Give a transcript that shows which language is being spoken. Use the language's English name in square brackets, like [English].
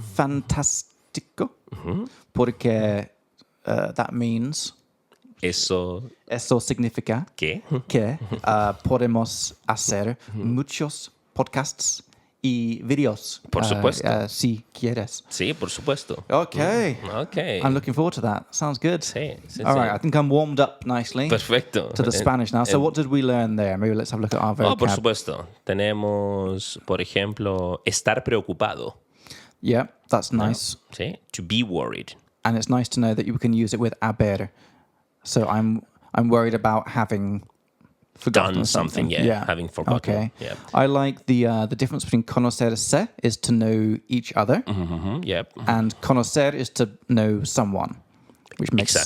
[Spanish] Fantástico. Porque [English] that means, [Spanish] Eso eso significa que que podemos hacer muchos podcasts y videos. Por supuesto. Si quieres. sí, por supuesto. [English] Okay. Okay. I'm looking forward to that. Sounds good. [Spanish] Sí. [English] All right, I think I'm warmed up nicely [Spanish] Perfecto. [English] to the Spanish now. So what did we learn there? Maybe let's have a look at our vocab. [Spanish] Por supuesto. Tenemos, por ejemplo, estar preocupado. [English] Yeah, that's nice. Sí. To be worried. And it's nice to know that you can use it with haber. So I'm worried about having forgotten Done something, yeah, having forgotten. Okay. Yeah. I like the difference between conocerse is to know each other, Yep. and conocer is to know someone, which makes